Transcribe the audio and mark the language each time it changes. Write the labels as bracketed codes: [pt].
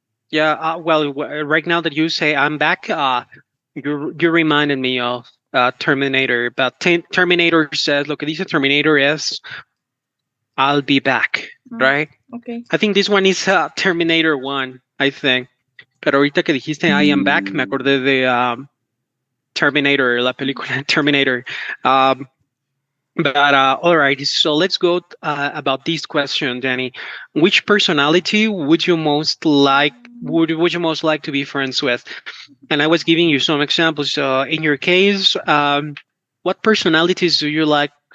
[en] Yeah, well, right now that you say I'm back, You reminded me of Terminator, but Terminator says, [es] "Lo que dice Terminator es, [en] I'll be back." Mm, Right? okay. I think this one is Terminator One. I think. [es] Pero ahorita que dijiste [en] I am back, [es] me acordé de Terminator, la película Terminator. [en] Um, but all right, so let's go about this question, Danny. Which personality would you most like? Would you most like to be friends with? And I was giving you some examples. In your case, what personalities do you like?